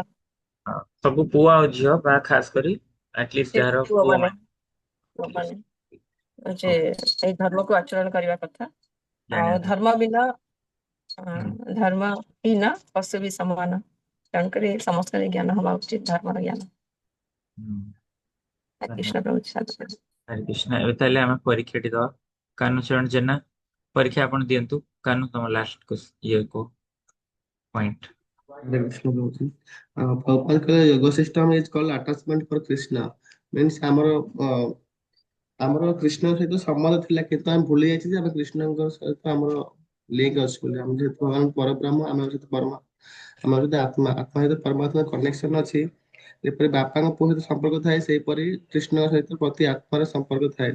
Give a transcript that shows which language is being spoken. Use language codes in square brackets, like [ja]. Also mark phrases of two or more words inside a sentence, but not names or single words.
[or] ସବୁ ପୁଅ ଆଉ ଝିଅ ବା ଖାସ କରି ଆଟଲିଷ୍ଟ ଯାହାର ପୁଅ ମାନେ ଯେ ଏଇ ଧର୍ମକୁ ଆଚରଣ କରିବା କଥା। ଆଉ ଜାଣିବା ଧର୍ମ ବିନା ଧର୍ମହୀନ ପଶୁ ବି ସମାନ। ତେଣୁକରି ସମସ୍ତଙ୍କ ଜ୍ଞାନ ହବା ଉଚିତ, ଧର୍ମର ଜ୍ଞାନ। କୃଷ୍ଣ ପ୍ରଭୁ ସାଧୁ। हरे कृष्ण। ଏବେ ତାହେଲେ ଆମେ ପରୀକ୍ଷାଟି ଦବା। କାହ୍ନୁଚରଣ ଜେନା, ପରୀକ୍ଷା ଆପଣ ଦିଅନ୍ତୁ। କାହ୍ନୁ, ତମ ଲାଷ୍ଟ ଇଏ को ପଏଣ୍ଟ। [en] Hare Krishna Prabhuji. Prabhupada କହିଲେ yoga system is called attachment for Krishna. [or] Means ଆମର କୃଷ୍ଣ ସହିତ ସମ୍ବନ୍ଧ ଥିଲା, କିନ୍ତୁ ଆମେ ଭୁଲି ଯାଇଛୁ ଯେ ଆମେ କୃଷ୍ଣଙ୍କ ସହିତ ଆମର ଲିଙ୍କ ଅଛି ବୋଲି। ଆମେ ଯେହେତୁ ଭଗବାନ ପରବ୍ରହ୍ମ, ଆମ ସହିତ ଆମ ସହିତ ଆତ୍ମା ସହିତ ପରମାତ୍ମା କନେକ୍ସନ ଅଛି। ଯେପରି ବାପାଙ୍କ ପୁଅ ସହିତ ସମ୍ପର୍କ ଥାଏ, ସେହିପରି କୃଷ୍ଣଙ୍କ ସହିତ ପ୍ରତି ଆତ୍ମାର ସମ୍ପର୍କ ଥାଏ।